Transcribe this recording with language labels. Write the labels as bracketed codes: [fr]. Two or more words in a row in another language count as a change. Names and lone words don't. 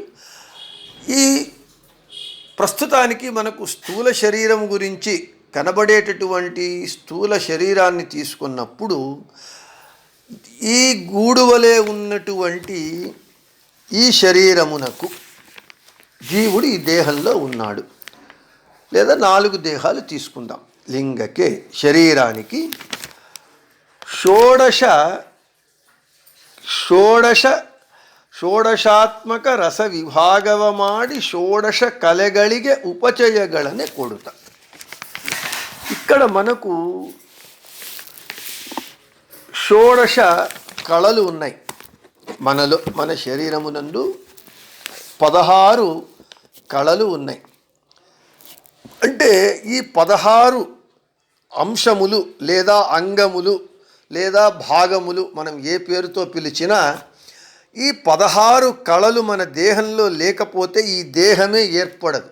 [te] ఈ ప్రస్తుతానికి మనకు స్థూల శరీరం గురించి కనబడేటటువంటి స్థూల శరీరాన్ని తీసుకున్నప్పుడు ఈ గూడు వలె ఉన్నటువంటి ఈ శరీరమునకు జీవుడు ఈ దేహంలో ఉన్నాడు. లేదా 4 దేహాలు తీసుకుందాం. లింగకే శరీరానికి [kn] ಷೋಡಶಾತ್ಮಕ ರಸ ವಿಭಾಗವ ಮಾಡಿ ಷೋಡಶ ಕಲೆಗಳಿಗೆ ಉಪಚಯಗಳನ್ನೇ ಕೊಡುತ್ತ. [te] ఇక్కడ మనకు షోడశ కళలు ఉన్నాయి. మన శరీరమునందు 16 కళలు ఉన్నాయి. అంటే ఈ 16 అంశములు లేదా అంగములు లేదా భాగములు మనం ఏ పేరుతో పిలిచినా ఈ 16 కళలు మన దేహంలో లేకపోతే ఈ దేహమే ఏర్పడదు.